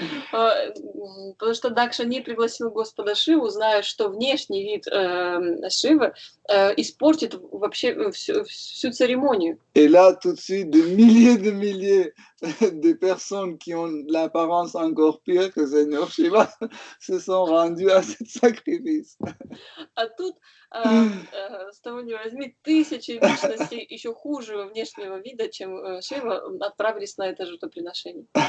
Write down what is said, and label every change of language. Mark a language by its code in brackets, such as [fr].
[ru] Потому что Дакша не пригласил Господа Шиву, зная, что внешний вид Шивы испортит вообще всю церемонию. [fr] Et là, tout de suite, de milliers de personnes qui ont l'apparence encore pire que Seigneur Shiva se sont rendues à ce sacrifice. [ru] А тут, с того не возьми, тысячи личностей еще хуже внешнего вида, чем Шива, отправились на это жертвоприношение.